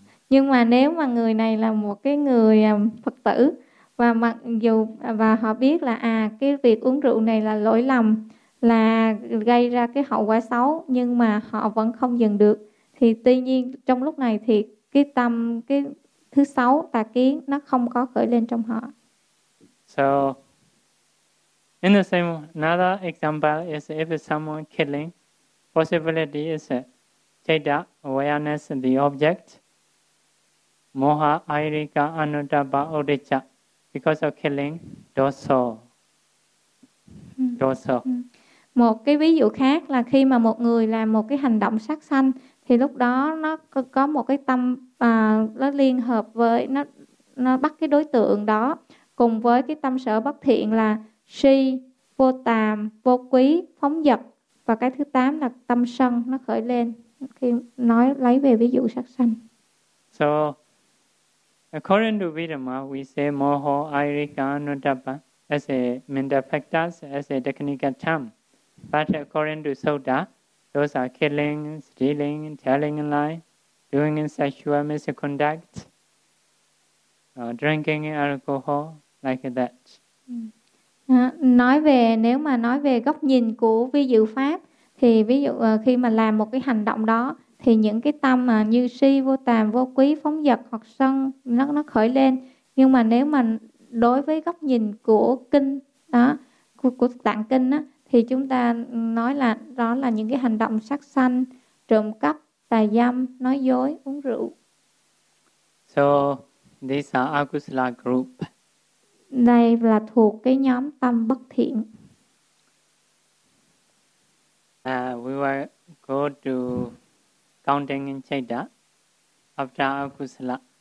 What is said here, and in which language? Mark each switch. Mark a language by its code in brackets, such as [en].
[vi] Nhưng mà nếu mà người này là một cái người Phật tử, và mặc dù và họ biết là cái việc uống rượu này là lỗi lầm, là gây ra cái hậu quả xấu, nhưng mà họ vẫn không dừng được, thì tuy nhiên trong lúc này thì cái tâm, cái thứ xấu tà kiến nó không có khởi lên trong họ. [en] So in the same, another example is if someone killing, possibility is chitta awareness of the object, moha airika anuttapa udeccha, because of killing, doso. [vi] Một cái ví dụ khác là khi mà một người làm một cái hành động sát sanh, thì lúc đó nó có một cái tâm nó liên hợp với nó bắt cái đối tượng đó cùng với cái tâm sở bất thiện là si, vô tàm, vô quý, phóng dật, và cái thứ tám là tâm sân, nó khởi lên khi nói lấy về ví dụ sát sanh. [en] So according to Vidama, we say moho, airika, anuttapa as a mental factors, as a technical term. But according to Sutta, those are killing, stealing, telling a lie, doing sexual misconduct, drinking alcohol, like that. [vi] Nói về, nếu mà nói về góc nhìn của ví dụ pháp, thì ví dụ khi mà làm một cái hành động đó, thì những cái tâm mà như si, vô tàm, vô quý, phóng dật hoặc sân, nó khởi lên. Nhưng mà nếu mà đối với góc nhìn của kinh đó, của tạng kinh đó, thì chúng ta nói là đó là những cái hành động sát sanh, trộm cắp, tà dâm, nói dối, uống rượu. [en] So these are akusala group. [vi] Đây là thuộc cái nhóm tâm bất thiện. [en] We will go to counting in chaita after akusala.